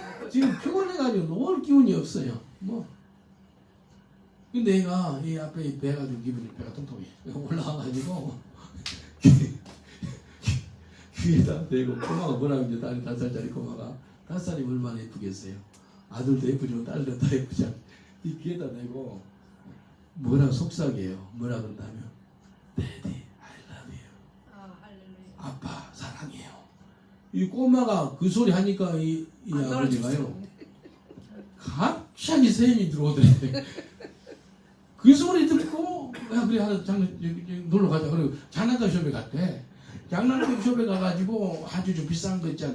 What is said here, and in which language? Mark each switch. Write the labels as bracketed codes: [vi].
[ko] 지금 피곤해가지고 놀 기운이 없어요. 뭐. 근데 얘가 이 앞에 배가 좀 기분이 배가 통통해. 올라와가지고 귀에다 대고 꼬마가 뭐라고 이제 딸이 5살짜리 꼬마가 5살이 얼마나 예쁘겠어요. 아들도 예쁘지만 딸도 더 예쁘지. 이 귀에다 대고 뭐라고 속삭여요. 뭐라 그런다면 [en] Daddy, I love you. [ko] 아빠 사랑해요. 이 꼬마가 그 소리 하니까 이 아버지가요 갑자기 세임이 들어오더래. 그 소리 듣고 야 그래 하나 놀러 가자. 그리고 장난감 숍에 갔대. 장난감 숍에 가가지고 아주 좀 비싼 거 있잖아.